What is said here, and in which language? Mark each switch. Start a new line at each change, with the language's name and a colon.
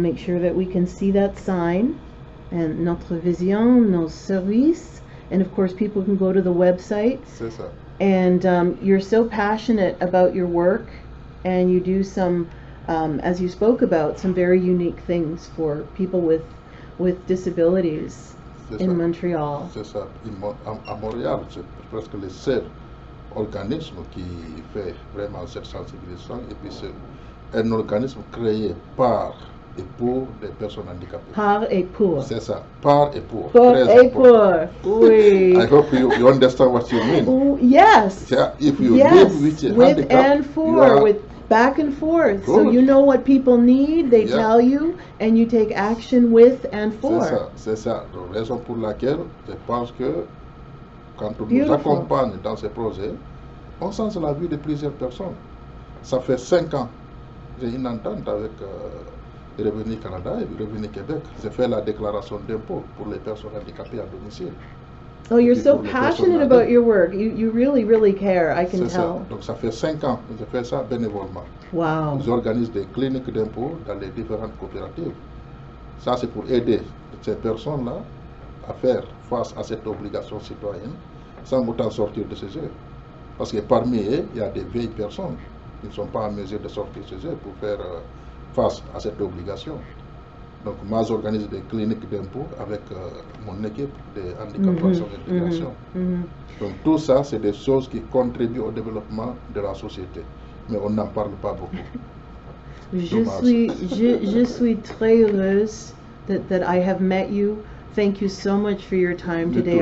English: Make sure that we can see that sign and
French: notre vision, nos services,
English: and of course people can go to the website.
French: C'est ça.
English: And you're so passionate about your work, and you do some, as you spoke about, some very unique things for people with disabilities in Montreal.
French: C'est ça. À Montréal, c'est presque le seul organisme qui fait vraiment cette sensibilisation. Et puis c'est un organisme créé par et pour des personnes handicapées. Par et pour. C'est ça. Par et pour. Par et pour. Oui.
English: I hope you understand what you mean. Oh, yes. Yeah, if you live with a handicap, and for, with back and forth. Good. So you know what people need, they tell you, and you take action with and for.
French: C'est ça. La raison pour laquelle je pense que quand on nous accompagne dans ces projets, on change la vie de plusieurs personnes. Ça fait 5 ans, j'ai une entente avec Revenu Canada et Revenu Québec. J'ai fait la déclaration d'impôt pour les personnes handicapées à domicile.
English: Oh, you're so passionate about your work. You really, really care. I can tell.
French: Donc ça fait 5 ans que je fais ça bénévolement.
English: Wow.
French: J'organise des cliniques d'impôt dans les différentes coopératives. Ça, c'est pour aider ces personnes-là à faire face à cette obligation citoyenne sans autant sortir de chez eux. Parce que parmi eux, il y a des vieilles personnes qui ne sont pas en mesure de sortir chez eux pour faire face à cette obligation. Donc moi j'organise des cliniques d'impôt avec mon équipe de Handicap Action Intégration. Donc tout ça, c'est des choses qui contribuent au développement de la société. Mais on n'en parle pas beaucoup. Je suis très heureuse
English: that I have met you. Thank you so much for your time today.